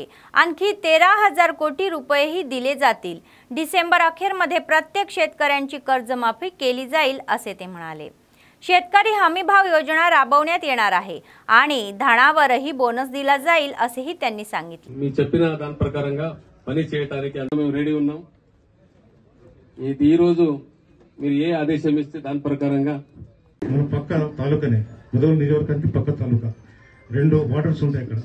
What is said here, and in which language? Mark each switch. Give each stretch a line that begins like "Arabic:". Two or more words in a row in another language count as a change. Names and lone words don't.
Marathi: आणखी 13,000 कोटी रुपयेही दिले जातील. डिसेंबर अखेरमध्ये प्रत्येक शेतकऱ्यांची कर्जमाफी केली जाईल असे ते म्हणाले. शेतकरी हमी भाव योजना राबवण्यात येणार आहे आणि धानावरही बोनस दिला जाईल असेही त्यांनी सांगितले.
Telugu: मी చెప్పిన దాని ప్రకారంగా పని చేయడానికి మేము రెడీ ఉన్నాం. ఈ రోజు మీరు ఏ ఆదేశం ఇస్తే దాని ప్రకారంగా మన పక్క తాలూకానే ముదోల్ నియోజకవర్గానికి పక్క తాలూకా 2 వాటర్స్ ఉంటాయి అక్కడ.